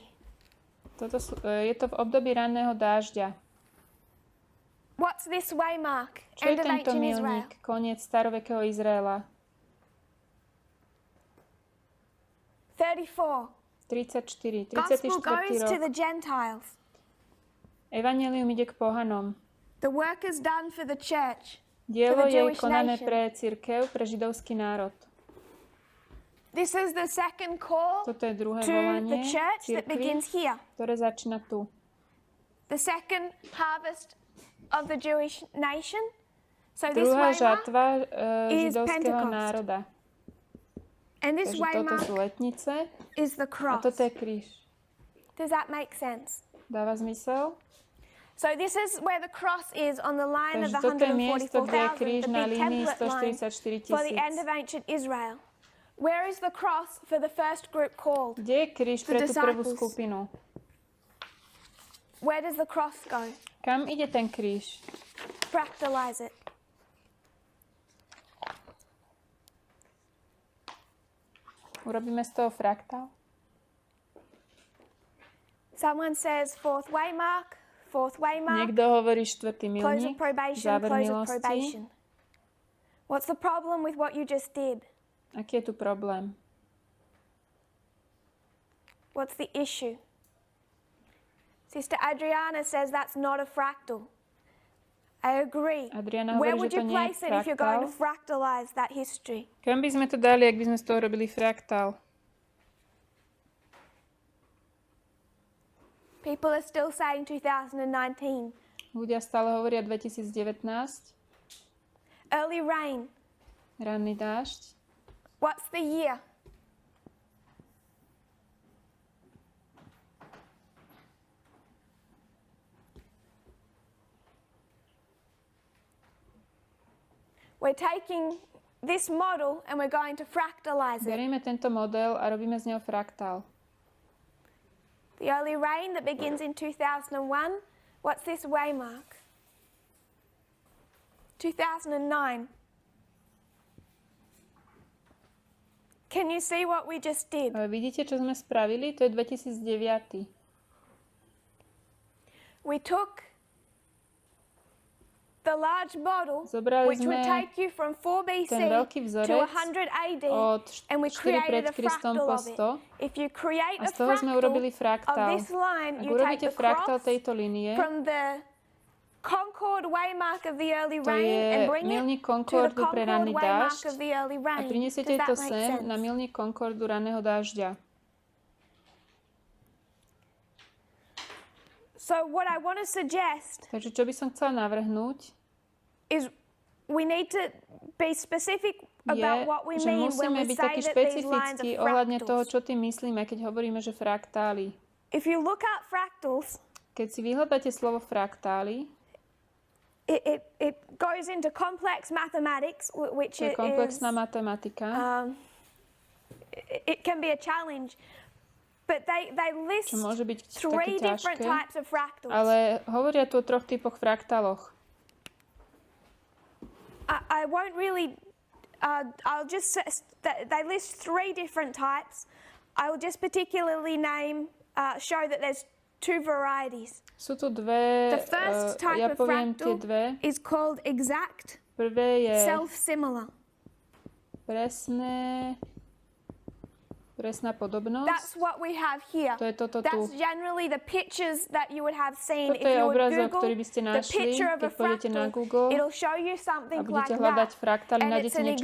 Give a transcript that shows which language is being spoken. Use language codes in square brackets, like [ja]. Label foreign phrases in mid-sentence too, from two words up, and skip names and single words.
[sk] Je to v období ranného dážďa. [en] What's this waymark? [sk] Čo je tento milník? Koniec starovekého Izraela. 34. 34 [en] goes [sk] rok. [en] to the Gentiles. [sk] Evangelium ide k pohanom. [en] The work is done for the church. [sk] Dielo je konané pre cirkev, pre židovský národ. [en] This is the second call [sk] Toto je druhé [en] to [sk] volanie [en] the church that [sk] cirkvi, [en] begins here. [sk] ktoré začína tu. [en] The second harvest of the Jewish nation. So this [sk] Druhá [en] waymark [sk] žatva [en] is [sk] židovského [en] Pentecost. [sk] národa. [en] And this [sk] Takže toto sú [en] waymark [sk] letnice [en] is the [sk] a [en] cross. [sk] toto je kríž. [en] Does that make sense? [sk] Dáva zmysel? [en] So this is where the cross is on the line of [sk] Takže [en] the [sk] toto je miesto, kde je 144,000, kríž [en] the [sk] na [en] big [sk] línii [en] template line for the end [sk] 144,000. [en] of ancient Israel. Where is the cross for the first group called? [sk] Kde je kríž pre tú prvú skupinu? [en] Where does the cross go? [sk] Kam ide ten kríž? [en] Fractalize it. [sk] Urobíme z toho fraktál? [en] Someone says fourth waymark. [sk] Niekto hovorí štvrtý milník, záver milosti. [en] What's the problem with what you just did? [sk] Aký je tu problém? [en] What's the issue? Sister Adriana says that's not a fractal. I agree. [sk] Adriana [en] Where [sk] hovorí, [en] would [sk] že to [en] you [sk] nie je [en] place it if you're going to [sk] fraktál? [en] fractalize that history? [sk] Kam by sme to dali, ak by sme z toho robili fraktál? [en] People are still saying 2019. [sk] Ľudia stále hovoria 2019. [en] Early rain. [sk] Ranný dážď. [en] What's the year? We're taking this model and we're going to fractalize it. [sk] Berieme tento model a robíme z neho fraktál. [en] The early rain that begins in 2001. What's this waymark? 2009. Can you see what we just did? [sk] Vidíte, čo sme spravili? To je 2009. [en] We took the large model, [sk] Zobrali [en] which would take you from 4 BC to 100 AD, and we created a fractal of it. If you create a fractal of this line, you take the cross from the Concord waymark of the early rain and bring it to the Concord waymark of the early rain. [sk] A prinesiete to sem na milník Concordu raného dážďa. [en] So what I want to suggest [sk] Takže čo by som chcela navrhnúť [en] is we need to be specific about what we mean when we say that these lines are [sk] ohľadne toho, [en] fractals. [sk] čo tým myslíme, keď hovoríme, že fraktály. [en] if you look at fractals, [sk] keď si vyhľadáte slovo fraktály, [en] it goes into complex mathematics, which [sk] je komplexná matematika. [en] It can be a challenge, but they list [sk] čo môže byť [en] three [sk] také [en] different [sk] ťažké, [en] types of fractals. [sk] ale hovoria tu o 3 typoch fraktáloch. [en] I won't really, I'll just say they list 3 different types. I will just particularly show that there's 2 varieties. [sk] Sú tu dve, [en] The first type [sk] ja [en] of [sk] poviem tie [en] fractal [sk] dve. [en] is called exact, [sk] Prvé je [en] self-similar. [sk] presná podobnosť. [en] That's what we have here. [sk] To je toto tu. [en] That's generally the pictures that you would have seen [sk] Toto [en] if [sk] je [en] you would [sk] obrazok, [en] Google [sk] ktorý by ste [en] the [sk] našli, [en] picture of a [sk] keď pôjdete na [en] fractal. [sk] Google [en] It'll show you [sk] a [en] something like [sk] budete hľadať [en] that. [sk] fraktály, [en] And [sk] nájdete [en] it's an [sk] niečo